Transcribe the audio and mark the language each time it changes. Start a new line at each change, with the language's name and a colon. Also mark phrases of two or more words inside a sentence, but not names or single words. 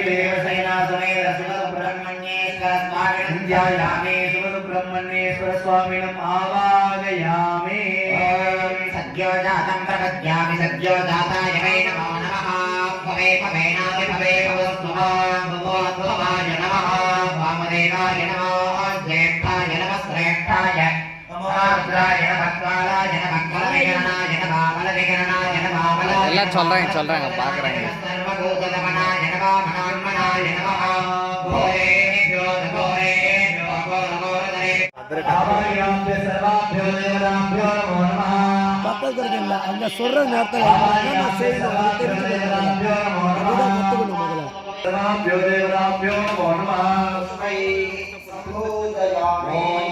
Sanskrit: देवसेना समेत सुब्रह्मण्येश्वर स्वामिनं ध्यायामि सुब्रह्मण्येश्वर स्वामिनम् आवाहयामि सद्यो जातं प्रपद्यामि सद्यो जाताय वै नमो नमः भवे भवेनापि भवे भवस्त्वमाय नमः वामदेवाय नमो ज्येष्ठाय नमः श्रेष्ठाय नमोरुद्राय नमः कालाय नमः कलविगणनाय नमः बलविगणनाय नमः
Tamil: எல்லாம் சொல்றாங்க பார்க்குறாங்க.
Sanskrit: सर्वभूतदमनाय नमः मनोन्मनाय नमः भोरेभ्यो घोरेभ्यो घोरघोरधरे आवाहयामि सर्वाभ्यो देवताभ्यो नमो नमः
Tamil: பக்கத்துல இருக்கல அங்க சொல்ற நேரத்துல நான் செய்யணும் தெரிஞ்சுக்கணும் அதுதான் கத்துக்கணும் முதல்ல
Sanskrit: सर्वाभ्यो देवताभ्यो नमो नमः तस्मै सम्बोधयामि